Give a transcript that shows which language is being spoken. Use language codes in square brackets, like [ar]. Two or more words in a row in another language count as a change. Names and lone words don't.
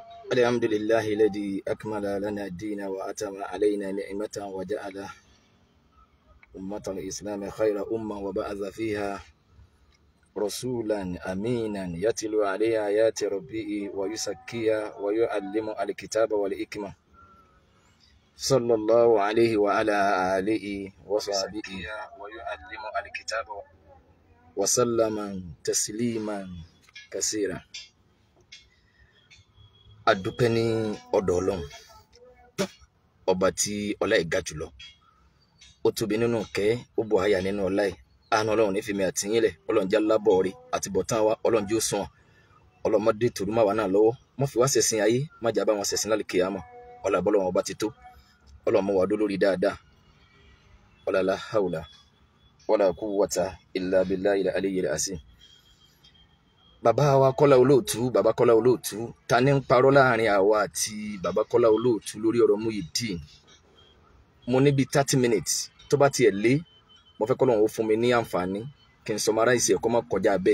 [ar] الحمد لله الذي أكمل لنا الدين وأتم علينا نعمته وجعل أمة الإسلام خير أمة وبعث فيها رسولا أمينا يتلو عليها آيات ربه ويزكيها ويعلم الكتاب والحكمة صلى الله عليه وعلى آله وصحبه ويعلم الكتاب وسلم تسليما كثيرا. [yo] Adúpẹ́ ní ọ̀dọ̀ Ọlọ́run ọba tí ọlá ẹ̀ ga jùlọ, ó tóbi nínú ìkẹ́, ó bò háyà nínú ọlá ẹ̀. Àánú Ọlọ́run ní fìmí àtìyín lẹ̀, Ọlọ́run jẹ́ alábọ̀ rí àti bọ̀tán wa, Ọlọ́run jẹ́ ó sùn ọlọ́mọdé tòrú má wà náà lọ́wọ́, má fi wá ṣẹ̀sìn ayé, má jà bá wọn ṣẹ̀sìn lálẹ́ kíyámà. Ọlá bọ́lọ́run ọba ti tó, Ọlọ́run mọ́ wà dó lórí dáadáa. [ar] الله لا حول ولا قوة إلا بالله العلي العظيم. [yo] Bàbá wa Kọ́lá Olóòtú, bàbá Kọ́lá Olóòtú, ta ní ń parọ́ láàrin àwa àti bàbá Kọ́lá Olóòtú lórí ọ̀rọ̀ Muyideen? Mo ní bí 30 minutes tó bá tiẹ̀ lé, mo fẹ́ k'Ọlọ́run ó fún mi ní àǹfààní kí n summarize ẹ̀ kó má kọjá bẹ́ẹ̀.